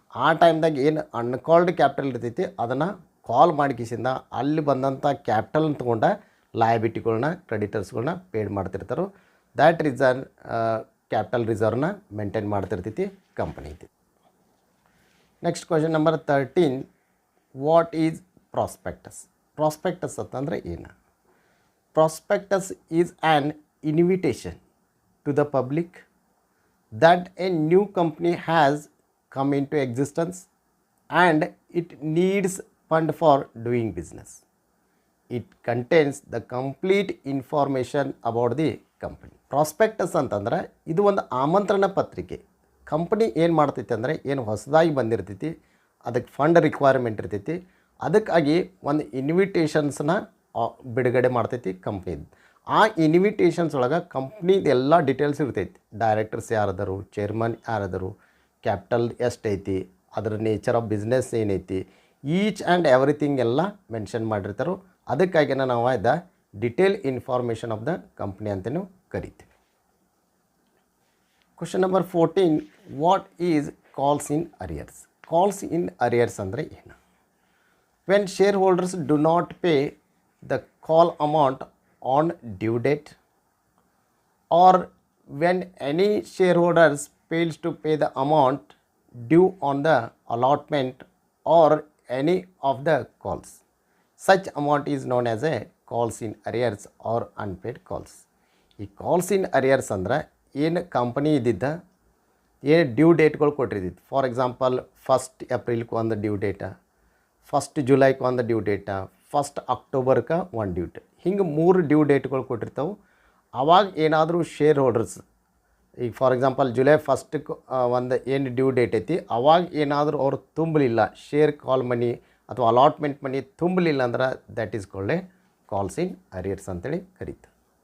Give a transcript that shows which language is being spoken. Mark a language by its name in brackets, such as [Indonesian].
[Kannada] ಆ ಟೈಮ್ದಾಗ ಏನು ಅನ್ಕಾಲ್ಡ್ ಕ್ಯಾಪಿಟಲ್ ಇರ್ತೈತಿ ಅದನ್ನು ಕಾಲ್ ಮಾಡಿಕಿಸಿಂದ ಅಲ್ಲಿ ಬಂದಂಥ ಕ್ಯಾಪಿಟಲ್ನ ತೊಗೊಂಡ ಲಯಬಿಲಿಟಿಗಳನ್ನ ಕ್ರೆಡಿಟರ್ಸ್ಗಳನ್ನ ಪೇಡ್ ಮಾಡ್ತಿರ್ತಾರೆ. That reserve capital ರಿಸರ್ವ್ನ maintain ಮಾಡ್ತಿರ್ತೈತಿ company. [English] Next question number 13, what is prospectus? [Kannada] Prospectus ಅಂತಂದರೆ ಏನು? [English] Prospectus is an invitation to the public that a new company has come into existence and it needs fund for doing business. It contains the complete information about the company. [Kannada] Prospectus ಅಂತಂದ್ರೆ ಇದು ಒಂದು ಆಮಂತ್ರಣ ಪತ್ರಿಕೆ. Company ಏನು ಮಾಡ್ತೈತಿ ಅಂದರೆ ಏನು ಹೊಸದಾಗಿ ಬಂದಿರ್ತೈತಿ, ಅದಕ್ಕೆ ಫಂಡ್ ರಿಕ್ವೈರ್ಮೆಂಟ್ ಇರ್ತೈತಿ, ಅದಕ್ಕಾಗಿ ಒಂದು ಇನ್ವಿಟೇಷನ್ಸ್ನ ಬಿಡುಗಡೆ ಮಾಡ್ತೈತಿ ಕಂಪ್ನಿದು. ಆ ಇನ್ವಿಟೇಷನ್ಸ್ ಒಳಗೆ ಕಂಪ್ನಿದು ಎಲ್ಲ ಡೀಟೇಲ್ಸ್ ಇರ್ತೈತಿ. ಡೈರೆಕ್ಟರ್ಸ್ ಯಾರದರು, ಚೇರ್ಮನ್ ಯಾರದರು, ಕ್ಯಾಪಿಟಲ್ ಎಷ್ಟೈತಿ, ಅದರ ನೇಚರ್ ಆಫ್ ಬಿಸ್ನೆಸ್ ಏನೈತಿ, [English] each and everything [Kannada] ಎಲ್ಲ ಮೆನ್ಷನ್ ಮಾಡಿರ್ತಾರೋ ಅದಕ್ಕಾಗಿ ನಾವು [English] the detail information of the company [Kannada] ಅಂತಲೂ ಕರಿತೀವಿ. [English] Question number 14, what is calls in arrears? [Kannada] Calls in arrears ಅಂದರೆ ಏನು? [English] When shareholders do not pay the call amount on due date, or when any shareholders fails to pay the amount due on the allotment or any of the calls, such amount is known as a calls in arrears or unpaid calls. [Kannada] ಈ calls ಇನ್ arrears ಅಂದ್ರೆ ಏನು company ಇದ್ದಿದ್ದ ಏನು due ಡೇಟ್ಗಳು ಕೊಟ್ಟಿರ್ತಿತ್ತು. For example 1 ಏಪ್ರಿಲ್ಗೆ ಒಂದು due data, 1 ಜುಲೈಗೆ ಒಂದು due data, 1 ಅಕ್ಟೋಬರ್ಗೆ ಒಂದು due date, ಹಿಂಗೆ 3 due ಡೇಟ್ಗಳು ಕೊಟ್ಟಿರ್ತಾವೆ. ಆವಾಗ ಏನಾದರೂ ಶೇರ್ ಹೋಲ್ಡರ್ಸ್ ಈಗ ಫಾರ್ ಎಕ್ಸಾಂಪಲ್ ಜುಲೈ 1ಕ್ಕೆ ಒಂದು ಏನು ಡ್ಯೂ ಡೇಟ್ ಐತಿ, ಅವಾಗ ಏನಾದರೂ ಅವ್ರು ತುಂಬಲಿಲ್ಲ, ಶೇರ್ ಕಾಲ್ ಮನಿ ಅಥವಾ ಅಲಾಟ್ಮೆಂಟ್ ಮನಿ ತುಂಬಲಿಲ್ಲ ಅಂದ್ರೆ [English] that is called a calls in arrears [Kannada] ಅಂತೇಳಿ ಕರೀತಾರೆ.